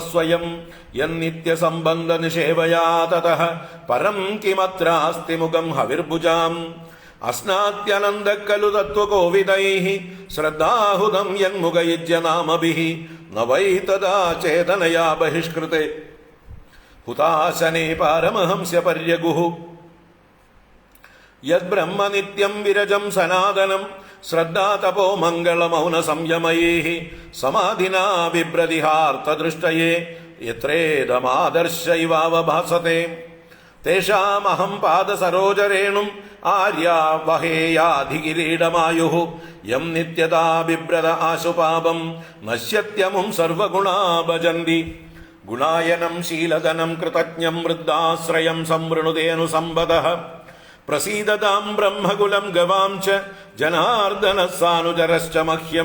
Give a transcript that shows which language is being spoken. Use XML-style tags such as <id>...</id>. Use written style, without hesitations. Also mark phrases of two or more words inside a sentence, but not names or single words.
<sa>स्वयं यन्नित्यसम्बन्धनिषेवया ततः परं किमत्रास्ति मुखं हविर्भुजाम् अस्नात्यनन्दः खलु तत्त्वकोविदैः श्रद्धाहुतं यन्मुखयुज्यनामभिः न वै तदा चेतनया बहिष्कृते हुताशने पारमहंस्य पर्यगुः यद्ब्रह्म नित्यं विरजं सनातनं ശ്രദ്ധാ തപോ മംഗള മൗന സംയമൈഃ സമാധിനാ ബിഭ്രതിഹാർത്ഥദൃഷ്ടയേ യത്രേദമാദർശ ഇവാവഭാസത്തെ തേഷാമഹം പാദസരോജരേണും ആര്യാ വഹേയാധികിരീടമായുഃ യം നിത്യതാ ബിഭ്രത ആശുപാപം നശ്യത്യമും സർവഗുണാ ഭജന്തി ഗുണായനം ശീലധനം കൃതജ്ഞം വൃദ്ധാശ്രയം സംവൃണുതേനുസമ്പദഃ പ്രസീദതാം ബ്രഹ്മകുലം ഗവാം ച ജനാർദ്ദനഃ സാനുചരശ്ച മഹ്യം.</sa>